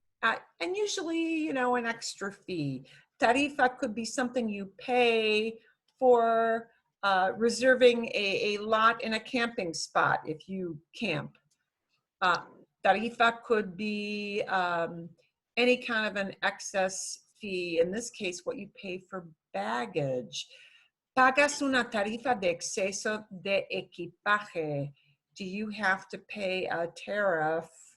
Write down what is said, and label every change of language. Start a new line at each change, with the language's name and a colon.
English: And usually, you know, an extra fee. Tarifa could be something you pay for reserving a lot in a camping spot if you camp. Tarifa could be any kind of an excess fee. In this case, what you pay for baggage.
Spanish: Pagas una tarifa de exceso de equipaje.
English: Do you have to pay a tariff?